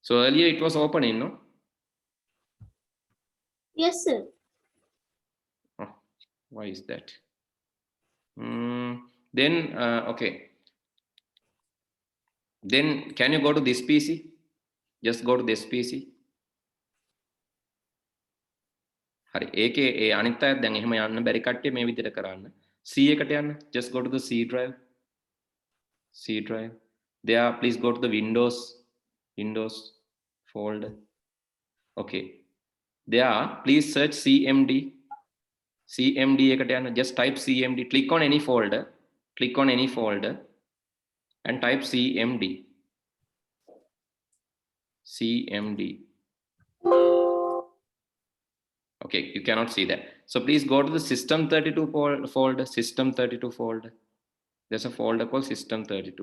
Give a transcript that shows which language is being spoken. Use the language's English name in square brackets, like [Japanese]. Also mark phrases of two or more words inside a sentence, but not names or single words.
[English] So earlier it was opening, no? Yes, sir. Oh, why is that? Then, okay. Then can you go to this PC? Just go to this PC. [Sinhala] හරි ඒකේ ඒ අනිත් අයත් දැන් එහෙම යන්න බැරි කට්ටිය මේ විදිහට කරන්න C එකට යන්න [English] just go to the C drive there please go to the Windows folder okay there please search CMD [Sinhala] එකට යන්න [English] just type CMD click on any folder and type CMD okay, you cannot see that. So please go to the System 32 folder. There's a folder called System 32.